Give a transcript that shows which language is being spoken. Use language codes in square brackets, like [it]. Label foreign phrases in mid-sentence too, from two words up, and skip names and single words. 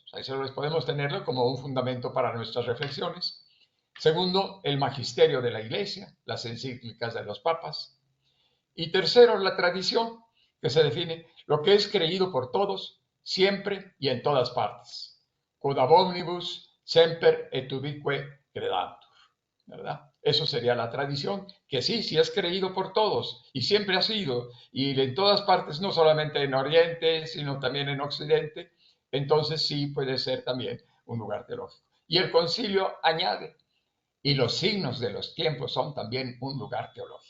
[es] Ahí solo podemos tenerlo como un fundamento para nuestras reflexiones. Segundo, el magisterio de la Iglesia, las encíclicas de los papas. Y tercero, la tradición, que se define lo que es creído por todos, siempre y en todas partes. [la] Quod ab omnibus semper et ubique credantur, [es] ¿verdad? Eso sería la tradición, que sí es creído por todos y siempre ha sido, y en todas partes, no solamente en Oriente, sino también en Occidente, entonces sí puede ser también un lugar teológico. Y el concilio añade, y los signos de los tiempos son también un lugar teológico.